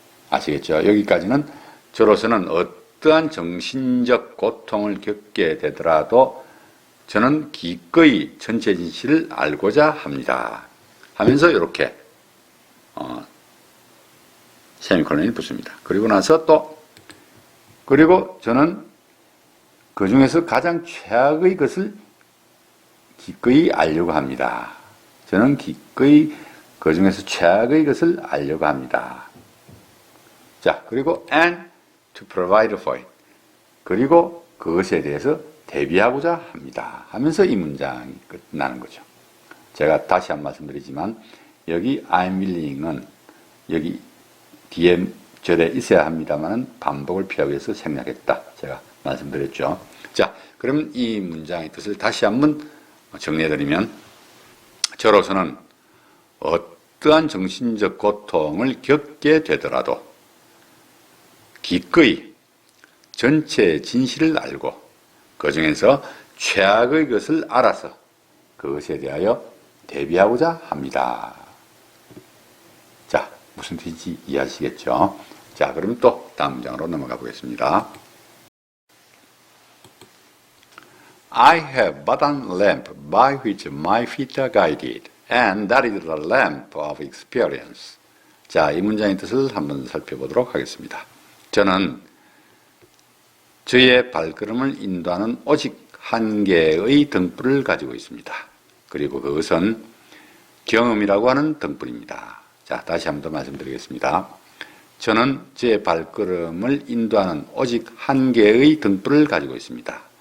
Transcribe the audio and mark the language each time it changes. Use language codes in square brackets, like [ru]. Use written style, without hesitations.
[ko] 아시겠죠? 여기까지는 저로서는 어떠한 정신적 고통을 겪게 되더라도 저는 기꺼이 전체 진실을 알고자 합니다 하면서 이렇게 세미콜론이 붙습니다. 그리고 나서 그리고 저는 그 중에서 가장 최악의 것을 기꺼이 알려고 합니다. 저는 기꺼이 그 중에서 최악의 것을 알려고 합니다. 자, 그리고 [en] and to provide for it. [ko] 그리고 그것에 대해서 대비하고자 합니다. 하면서 이 문장이 끝나는 거죠. 제가 다시 한 말씀드리지만 여기 [en] I'm willing [ko] 은 여기 뒤에 절에 있어야 합니다만 반복을 피하기 위해서 생략했다. 제가 말씀드렸죠. 자, 그럼 이 문장의 뜻을 다시 한번 정리해드리면, 저로서는 어떠한 정신적 고통을 겪게 되더라도 기꺼이 전체 진실을 알고 그 중에서 최악의 것을 알아서 그것에 대하여 대비하고자 합니다. 자, 무슨 뜻인지 이해하시겠죠? 자, 그럼 또 다음 문장으로 넘어가 보겠습니다. [en] I have but one lamp by which my feet are guided, and that is the lamp of experience. [ko] 자, 이 문장의 뜻을 한번 살펴보도록 하겠습니다. 저는 저의 발걸음을 인도하는 오직 한 개의 등불을 가지고 있습니다. 그리고 그것은 경험이라고 하는 등불입니다. 자, 다시 한번 더 말씀드리겠습니다. 저는 제 발걸음을 인도하는 오직 한 개의 등불을 가지고 있습니다.